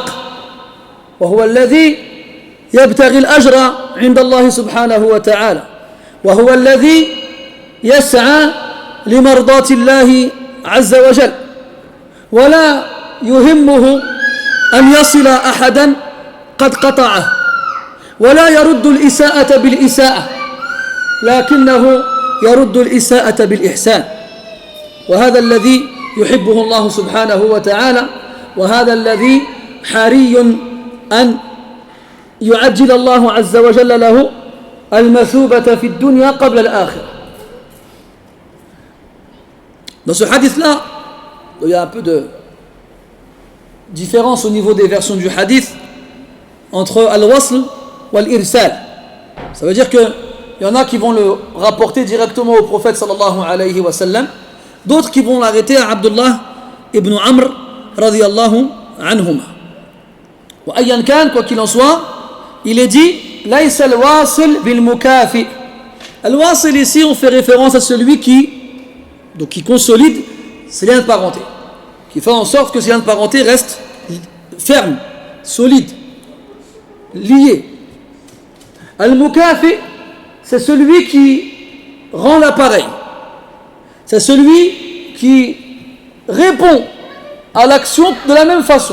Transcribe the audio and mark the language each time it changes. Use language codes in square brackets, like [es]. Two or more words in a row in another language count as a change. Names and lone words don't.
[ar] وهو الذي يبتغي الأجر عند الله سبحانه وتعالى، وهو الذي يسعى لمرضاة الله عز وجل، ولا يهمه أن يصل أحدا قد قطعه، ولا يرد الإساءة بالإساءة، لكنه يرد الإساءة بالإحسان. وهذا الذي يحبه الله سبحانه وتعالى، وهذا الذي حري أن يعجل الله عز وجل له المثوبة في الدنيا قبل الآخرة. [fr] Dans ce hadith-là, il y a un peu de différence au niveau des versions du hadith entre al-wasl ou al-irsal. Ça veut dire qu'il y en a qui vont le rapporter directement au prophète [ar] صلى الله عليه وسلم, [fr] d'autres qui vont l'arrêter à Abdullah ibn Amr [ar] رضي الله عنهما. وأيا كان, [fr] quoi qu'il en soit, il est dit [ar] ليس الواصل بالمكافئ. [fr] Al-wasil ici, on fait référence à celui qui consolide ses liens de parenté, qui fait en sorte que ces liens de parenté restent fermes, solides, liés. Al-mukafi, c'est celui qui rend l'appareil, c'est celui qui répond à l'action de la même façon.